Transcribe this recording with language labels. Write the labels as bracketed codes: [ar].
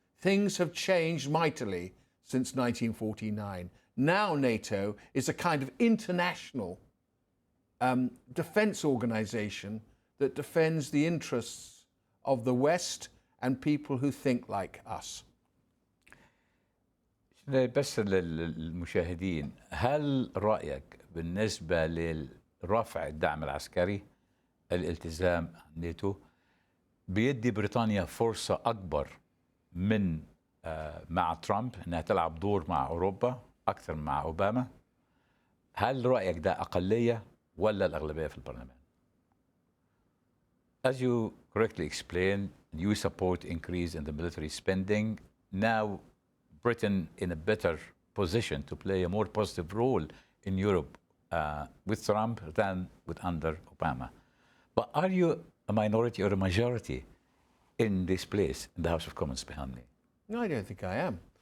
[en] Things have changed mightily since 1949. Now NATO is a kind of international defense organization that defends the interests of the West and people who think like us. [ar] بس للمشاهدين، هل رأيك بالنسبة لرفع الدعم العسكري، الالتزام ناتو، بيدي بريطانيا فرصة أكبر من مع ترامب أنها تلعب دور مع أوروبا أكثر مع أوباما؟ هل رأيك ده أقلية ولا الأغلبية في البرلمان؟ [en] As you correctly explained, you support increase in the military spending. Now Britain in a better position to play a more positive role in Europe with Trump than with under Obama. But are you a minority or a majority in this place, in the House of Commons behind me? No, I don't think I am.